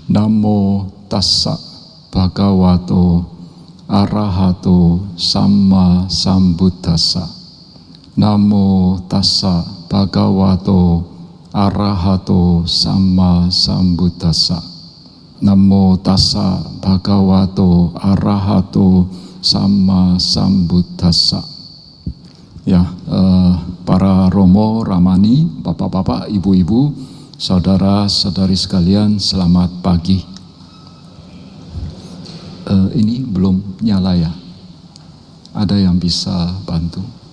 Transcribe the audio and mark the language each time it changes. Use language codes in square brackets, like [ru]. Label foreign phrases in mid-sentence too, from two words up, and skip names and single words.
[pi] Namo tassa bhagavato arahato samma sambuddhassa. Namo tassa bhagavato arahato samma sambuddhassa. Namo tassa bhagavato arahato samma sambuddhassa. [id] Ya, para romo, ramani, bapak-bapak, ibu-ibu, saudara-saudari sekalian, selamat pagi. Ini belum nyala ya? Ada yang bisa bantu?